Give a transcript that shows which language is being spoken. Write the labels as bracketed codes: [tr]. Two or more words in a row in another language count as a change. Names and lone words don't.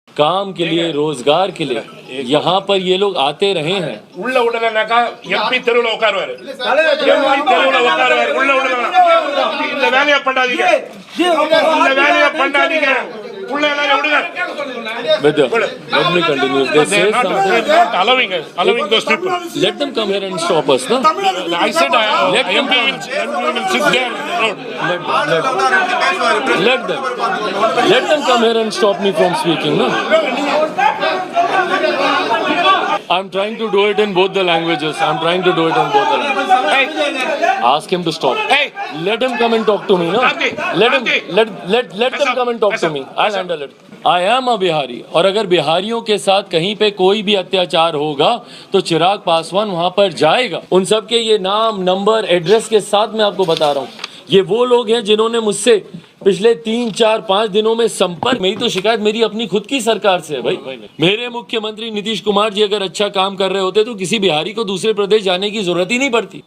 [hi] काम के लिए, रोजगार के लिए यहाँ पर ये लोग आते रहे हैं। [ta] உள்ள விடலனாக்கா எம்பி தெருவுல உட்காருவாரு, எம்பி தெருவுல உட்காருவாரு, உள்ள விடலாம். இந்த வேலையை பண்ணாதீங்க, இந்த வேலையை பண்ணாதீங்க, உள்ள எல்லாரும் விடுங்க. [en] Let me continue. They say something. Not allowing those people. Let them come here and stop us, no? I said MP will sit there. Let them come here and stop me from speaking, no? I'm trying to do it in both the languages. Hey, ask him to stop. Hey, let him come and talk to me, no? Let them come and talk to me. I'll handle it. I am a [hi] बिहारी, और अगर बिहारियों के साथ कहीं पे कोई भी अत्याचार होगा तो चिराग पासवान वहां पर जाएगा। उन सब के ये नाम, नंबर, एड्रेस के साथ मैं आपको बता रहा हूँ। ये वो लोग हैं जिन्होंने मुझसे पिछले 3, 4, 5 दिनों में संपर्क। मेरी तो शिकायत मेरी अपनी खुद की सरकार से है भाई। मेरे मुख्यमंत्री नीतीश कुमार जी अगर अच्छा काम कर रहे होते तो किसी बिहारी को दूसरे प्रदेश जाने की जरूरत ही नहीं पड़ती।